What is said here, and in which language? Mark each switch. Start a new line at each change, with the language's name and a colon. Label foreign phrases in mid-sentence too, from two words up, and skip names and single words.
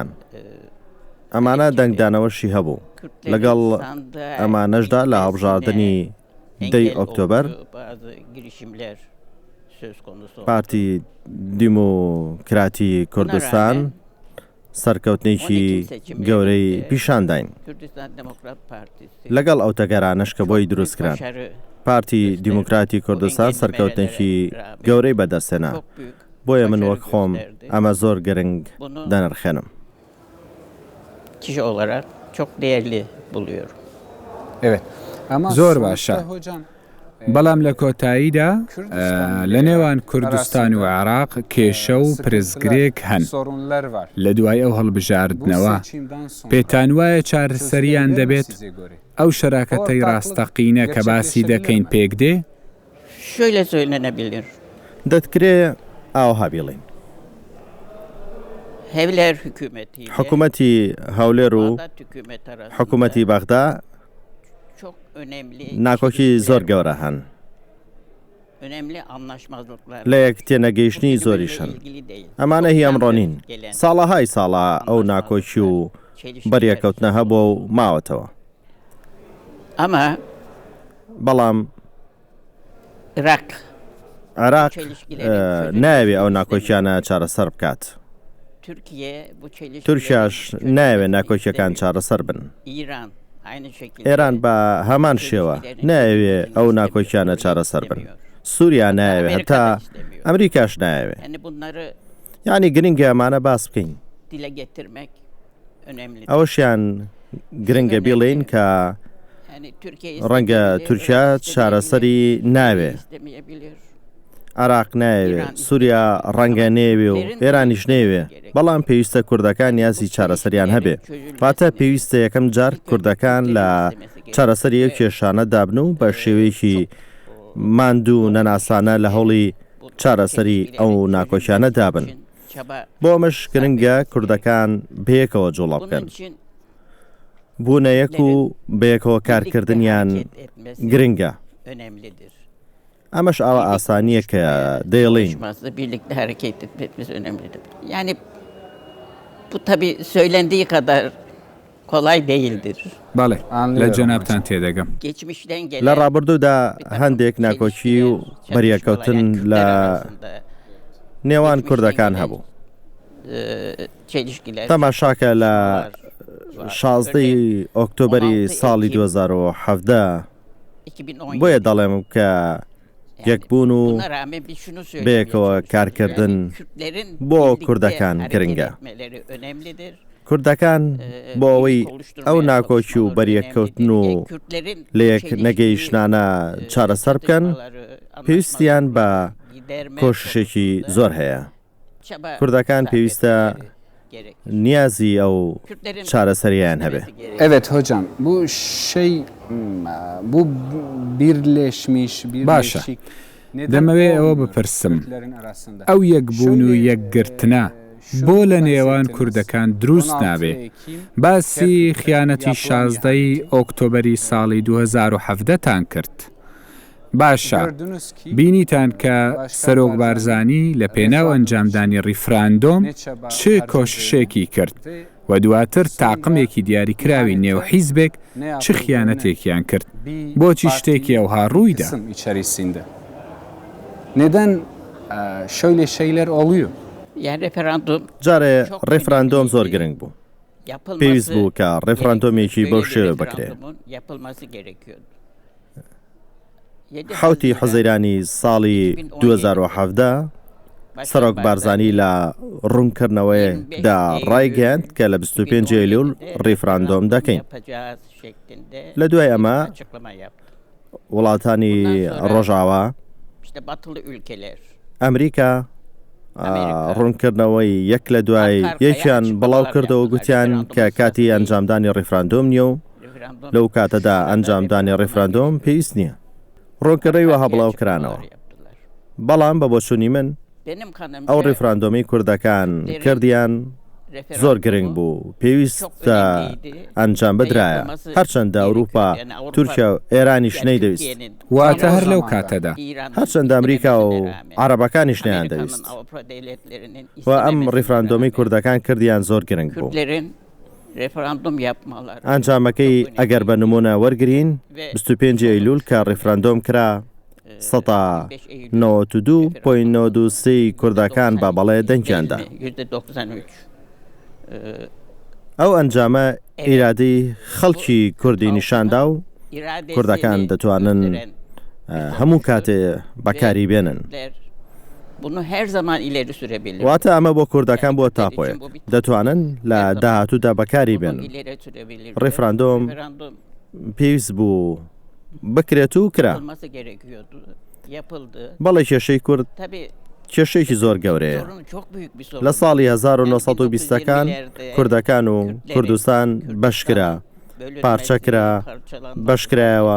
Central Kurdish: ئەمانە دەنگدانەوەشی هەبوو. لەگەڵ ئەمانەشدا لە هەڵبژاردننی 10 ئۆکتۆبەر پارتی دیموکراتی کوردستان سەرکەوتنێکی گەورەی پیشانداین. لەگەڵ ئەو تەگەرانەش کە بۆی دروستکران، پارتی دیموکراتی کوردستان سەرکەوتنێکی گەورەی بەدەستێنا. بۆیە من وەک خۆم ئەمە زۆر گرنگ دەنرخێنم.
Turkish: Kişi olarak çok değerli buluyorum. Evet. Ama
Central Kurdish: زۆر
Turkish: sonuçta
Central Kurdish: باشە.
Turkish: hocam
Central Kurdish: بەڵام لە کۆتاییدا لە نێوان کوردستان و عێراق کێشە و پرزگرێک هەن.
Turkish: sorunlar var.
Central Kurdish: لە دوای ئەو
Turkish: Bu
Central Kurdish: هەڵبژاردنەوە
Turkish: seçimden sonra
Central Kurdish: پێتان وایە چارەسەریان
Turkish: çözülebilir mi
Central Kurdish: دەبێت
Turkish: size göre?
Central Kurdish: ئەو شەراکەتەی ڕاستەقینە کە باسی دەکەین پێک دێ؟
Turkish: Şöyle söylenebilir.
Central Kurdish: دەتکرێ ئاوها بیڵین.
Turkish: Hevler hükümetiyle
Central Kurdish: حکوومەتی هەولێر و
Turkish: Bağdat hükümeti arasında
Central Kurdish: حکوومەتی بەغدا
Turkish: çok önemli
Central Kurdish: ناکۆکی زۆر گەورە هەن.
Turkish: önemli anlaşmazlıklar
Central Kurdish: لە یەک تێنەگەیشتنی زۆریش هەن.
Turkish: ilgili değil.
Central Kurdish: ئەمانە هی ئەمڕۆ نین. ساڵەهای ساڵە ئەو ناکۆکی و بەریەکەوتنە هەبووە و ماوەتەوە.
Turkish: Ama
Central Kurdish: بەڵام Irak عێراق ناوێ ئەو ناکۆکیانە چارەسەر بکات.
Turkish: Türkiye bu çelişkileri
Central Kurdish: تورکیاش ناوێ ناکۆکیەکان چارەسەر بن.
Turkish: İran aynı şekilde
Central Kurdish: ئێران بە هەمان شێوە ناوێ ئەو ناکۆکیانە چارەسەر بن. سووریا ناوێ هەتا ئەمریکاش ناوێ.
Turkish: yani bunları
Central Kurdish: یانی گرنگە ئەمانە باس بکەین.
Turkish: dile getirmek önemli.
Central Kurdish: ئەوەشیان گرنگە بیڵین کە
Turkish: Yani Türkiye
Central Kurdish: ڕەنگە
Turkish: istemeyebilir,
Central Kurdish: تورکیا Irak چارەسەری ناوێ.
Turkish: istemeyebilir.
Central Kurdish: عراق ناوێ، سووریا ڕەنگە نێوێ و ئێرانیش نێوێ، بەڵام پێویستە کوردەکان یازی چارەسەریان هەبێ. واتە پێویستە یەکەم جار کوردەکان لە چارەسەری ئەو کێشانە دابن و بە شێوەیەکی ماندوو نەناسانە لە هەوڵی چارەسەری ئەو ناکۆکیانە دابن. بۆ ئەمەش گرنگە کوردەکان بەیەکەوە جوڵە بکەن.
Turkish: Bunun için
Central Kurdish: بوونەیەک و بەیەکەوە کارکردنیان گرنگە.
Turkish: önemlidir.
Central Kurdish: ئەمەش ئەوە ئاسانیە کە دەیڵین.
Turkish: Konuşması, birlikte hareket etmemiz önemlidir. Yani bu tabii söylendiği kadar kolay değildir.
Central Kurdish: بەڵێ لە
Turkish: Anlıyorum
Central Kurdish: جەنابتان تێدەگەم.
Turkish: Geçmişten
Central Kurdish: لە
Turkish: gelen
Central Kurdish: ڕابردوودا هەندێک ناکۆکی و بەریەکەوتن لە نێوان کوردەکان هەبوو.
Turkish: çelişkiler
Central Kurdish: تەماشاکە لە 16 ئۆکتۆبەری ساڵی 2017 2017 بۆیە دەڵێم کە یەکبوون و
Turkish: Buna rağmen biz şunu
Central Kurdish: بەیەکەوە
Turkish: söyleyeceğiz.
Central Kurdish: کارکردن
Turkish: Yani Kürtlerin
Central Kurdish: بۆ
Turkish: birlikte
Central Kurdish: کوردەکان
Turkish: hareket
Central Kurdish: گرنگە.
Turkish: etmeleri önemlidir.
Central Kurdish: کوردەکان بۆ ئەوەی ئەو ناکۆکی و بەریەکەوتن و لە یەک نەگەیشتانە چارەسەر بکەن پێویستیان بە کۆششێکی زۆر هەیە. کوردەکان پێویستە نیازی ئەو çارەسەریان هەبێ.
Turkish: Evet hocam bu bu birleşmiş
Central Kurdish: باشە.
Turkish: birleşik
Central Kurdish: دەمەوێت ئەوە بپرسم. ئەو یەکبوون و یەکگرتنە بۆ لە نێوان کوردەکان دروست نابێ. باسی خیانەتی 16 ئۆکتۆبەری ساڵی 2017تان کرد. باشە. بینیتان کە سەرۆک بارزانی لە پێناو ئەنجامدانی ڕیفراندۆم چ کۆششێکی کرد و دواتر تاقمێکی دیاریکراوی نێو حیزبێک چ خیانەتێکیان کرد. بۆچی شتێکی ئەوها ڕوویدا؟
Turkish: içerisinde. Neden şöyle şeyler oluyor? Yani referandum
Central Kurdish: جارێ ڕێفراندۆم زۆر گرنگ بوو.
Turkish: yapılması
Central Kurdish: پێویست بوو کە ڕێفراندۆمێکی بەو
Turkish: böyle bir
Central Kurdish: شێوە بکرێ.
Turkish: referandumun yapılması gerekiyordu.
Central Kurdish: 7 حوزەیرانی ساڵی 2017 سەرۆک بارزانی لە ڕوونکردنەوەیدا ڕایگەیاند کە لە 25 ئەیلوول ڕێفراندۆم دەکەین.
Turkish: yapacağız şeklinde
Central Kurdish: لە دوای ئەمە
Turkish: açıklama yaptı.
Central Kurdish: وڵاتانی ڕۆژاوا
Turkish: İşte batılı ülkeler
Central Kurdish: ئەمریکا ڕوونکردنەوەی یەک لە دوای یەکیان بڵاو کردەوە گوتیان کە کاتی ئەنجامدانی ڕێفراندۆم نییە و
Turkish: referandum
Central Kurdish: لەو کاتەدا ئەنجامدانی ڕێفراندۆم پێویست نییە. ڕۆنکردەی وەها بڵاو کرانەوە.
Turkish: yaptılar.
Central Kurdish: بەڵام بە بۆچوونی من
Turkish: Benim kanımca
Central Kurdish: ئەو ڕێفراندۆمی کوردەکان کردیان زۆر گرنگ بوو پێویستە ئەنجام بدرایە هەرچەندە ئەوروپا تورکیا و ئێرانیش نەیدەویست واتە هەر لەو کاتەدا هەرچەندە ئەمریکا و عەرەبەکانیش نەیان دەویست و ئەم ڕێفراندۆمی کوردەکان کردیان زۆر گرنگ بوو.
Turkish: referandum yapmaları.
Central Kurdish: ئەنجامەکەی ئەگەر بە نمونە وەرگین 25 ئەیلوول کە ڕێفراندۆم کرا 92.93 کوردەکان با بەڵێ دەنگیاندا. ئەو ئەنجامە ئیرادەی خەڵکی کوردی نیشاندا و کوردەکان دەتوانن هەموو کاتێ بەکاری بێنن.
Turkish: Bunu her zaman ileri sürebilir.
Central Kurdish: واتە ئەمە بۆ کوردەکان بۆ تاپۆیەک دەتوانن لە داهاتوودا بەکاری بێن. ڕێفراندۆم پێویست بوو بکرێت و کرا. بەڵێ کێشەی کورد کێشەیەکی زۆر گەورەیە. لە ساڵی 1920ەکان کوردەکان و کوردستان بەشکرا پارچەکرا بەشکرایەوە.